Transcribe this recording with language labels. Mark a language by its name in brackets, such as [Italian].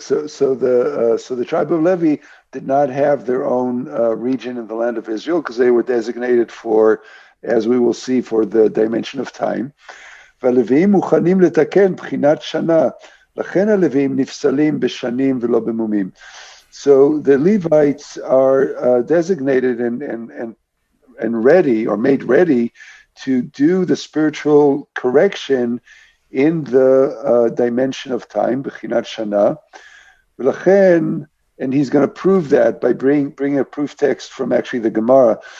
[English] so the tribe of Levi did not have their own region in the land of Israel because they were designated for, as we will see, for the dimension of time. [Hebrew] והלוויים מוכנים לתקן בחינת שנה, לכן הלוויים נפסלים בשנים ולא במומים. [English] So the Levites are designated and ready, or made ready, to do the spiritual correction in the dimension of time, [Hebrew] b'chinat shana. [English] And he's going to prove that by bringing a proof text from actually the Gemara.